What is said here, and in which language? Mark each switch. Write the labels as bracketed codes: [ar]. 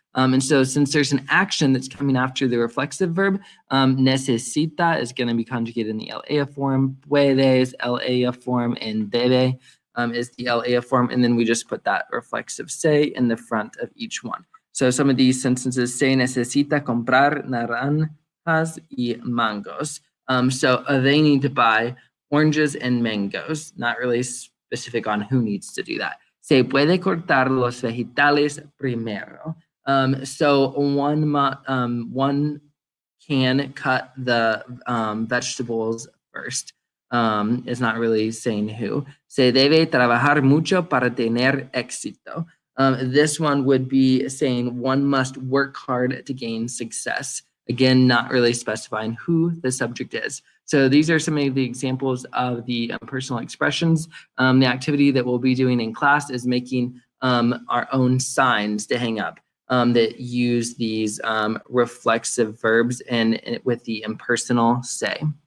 [en] And so since there's an action that's coming after the reflexive verb, necesita is going to be conjugated in the ella form, puede is ella form, and debe is the ella form, and then we just put that reflexive se in the front of each one. So some of these sentences, [es] se necesita comprar naranjas y mangos. [en] So they need to buy oranges and mangoes, not really specific on who needs to do that. [es] Se puede cortar los vegetales primero. [en] So one can cut the vegetables first. Is not really saying who. [es] Se debe trabajar mucho para tener éxito. [en] This one would be saying one must work hard to gain success. Again, not really specifying who the subject is. So these are some of the examples of the personal expressions. The activity that we'll be doing in class is making our own signs to hang up that use these reflexive verbs and with the impersonal say.